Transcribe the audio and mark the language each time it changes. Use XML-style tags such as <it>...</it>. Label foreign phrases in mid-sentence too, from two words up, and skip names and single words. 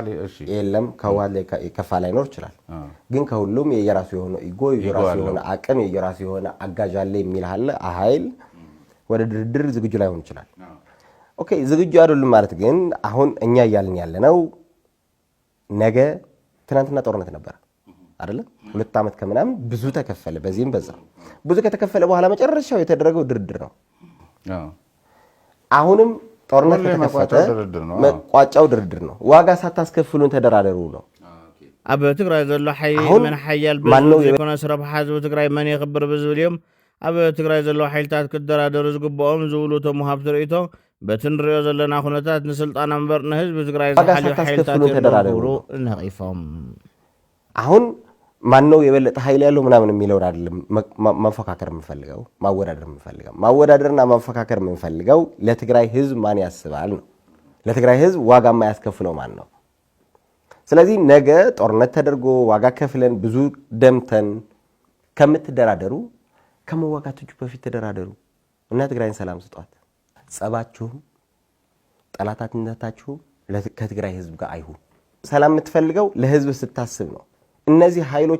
<am>የለም። ከህወሓት የከፋ ላይኖር ይችላል። ግን ከሁሉም የራሱ የሆነ ኢጎ፣ የራሱ የሆነ አቅም፣ የራሱ የሆነ አጋዥ አለ የሚል አለ ኃይል ወደ ድርድር ዝግጁ ላይሆን ይችላል። ኦኬ ዝግጁ አይደሉም ማለት ግን አሁን እኛ እያልን ያለነው ነገ ትናንትና ጦርነት ነበር አይደለ? 2 ዓመት ከምናምን ብዙ ተከፈለ። በዚህም በዛ ብዙ ከተከፈለ በኋላ መጨረሻው የተደረገው ድርድር ነው። አሁንም ጦርነት ከተከፈተ መቋጫው ድርድር ነው። ዋጋ ሳታስከፍሉን ተደራደሩ ነው።</am> <ti>ኣብ ትግራይ ዘሎ ሓይል መን ሓያል በኮነ ስረብ ሓዝቢ ትግራይ መን ይኽብር ብዝብል እዮም ኣብ ትግራይ ዘሎ ሓይልታት ክደራደሩ ዝግብኦም ዝብሉ ተሙሃብ ትርኢቶ በቲ ንሪኦ ዘለና ኩነታት ንስልጣን እምበር ንህዝቢ ትግራይ ዝሓልዩ ሓይልታት ይረብሩ ነቒፎም</ti> <am>አሁን ማነው የበለጠ ኃይል ያለው ምናምን የሚለው አይደለም መፈካከር የምፈልገው ማወዳደርና መፈካከር የምፈልገው ለትግራይ ህዝብ ማን ያስባል ነው። ለትግራይ ህዝብ ዋጋ የማያስከፍለው ማን ነው? ስለዚህ ነገ ጦርነት ተደርጎ ዋጋ ከፍለን ብዙ ደምተን ከምትደራደሩ ከመዋጋቶቹ በፊት ተደራደሩ እና ትግራይን ሰላም ስጧት። ጸባችሁም ጠላታነታችሁ ከትግራይ ህዝብ ጋር አይሁን። ሰላም የምትፈልገው ለህዝብ ስታስብ ነው። እነዚህ ኃይሎች</am>